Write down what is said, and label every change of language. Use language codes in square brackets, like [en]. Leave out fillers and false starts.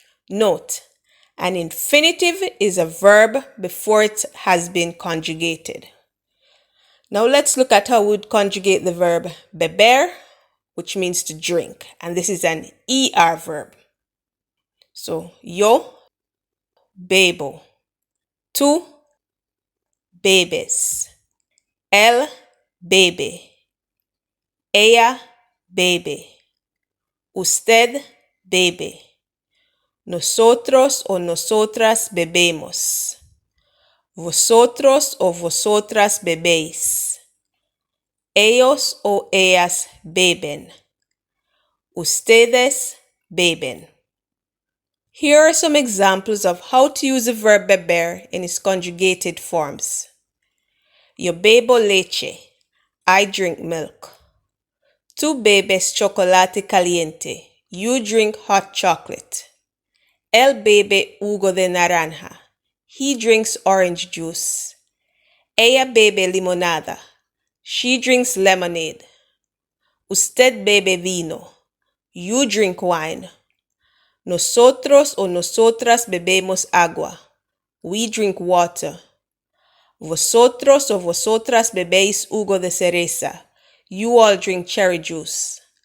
[en] Note, an infinitive is a verb before it has been conjugated. Now let's look at how we would conjugate the verb beber, which means to drink, and this is an ER verb. [es] So, yo bebo, tú bebes, él bebe, ella bebe, usted bebe, nosotros o nosotras bebemos, vosotros o vosotras bebéis, ellos o ellas beben, ustedes beben. [en] Here are some examples of how to use the verb beber in its conjugated forms. [es] Yo bebo leche, [en] I drink milk. [es] Tú bebes chocolate caliente, [en] you drink hot chocolate. [es] Él bebe jugo de naranja, [en] he drinks orange juice. [es] Ella bebe limonada, [en] she drinks lemonade. [es] Usted bebe vino, [en] you drink wine. [es] Nosotros o nosotras bebemos agua, [en] we drink water. [es] Vosotros o vosotras bebéis jugo de cereza, [en] you all drink cherry juice.